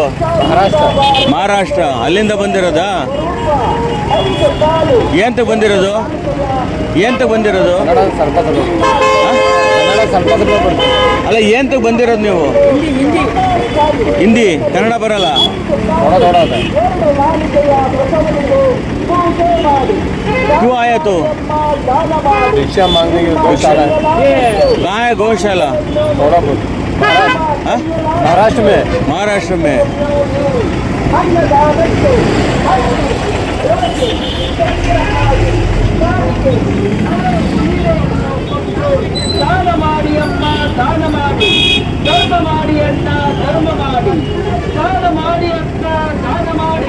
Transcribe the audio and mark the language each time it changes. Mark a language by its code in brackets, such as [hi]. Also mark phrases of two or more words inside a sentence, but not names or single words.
[kn] ಮಹಾರಾಷ್ಟ್ರ. ಅಲ್ಲಿಂದ ಬಂದಿರೋದಾ? ಏಂತ ಬಂದಿರೋದು? ಸ್ವಲ್ಪ ಅಲ್ಲ, ಏಂತ ಬಂದಿರೋದು ನೀವು? ಹಿಂದಿ, ಕನ್ನಡ ಬರಲ್ಲ? [hi] क्यों आया तो? रिक्शा मांगने के गौशाला। कहाँ है गौशाला? थोड़ा बहुत महाराष्ट्र में। [kn] ದಾನ ಮಾಡಿ ಅಮ್ಮ, ದಾನ ಮಾಡಿ. ಧರ್ಮ ಮಾಡಿ ಅಣ್ಣ, ಧರ್ಮ ಮಾಡಿ. ದಾನ ಮಾಡಿ ಅಕ್ಕ, ದಾನ ಮಾಡಿ.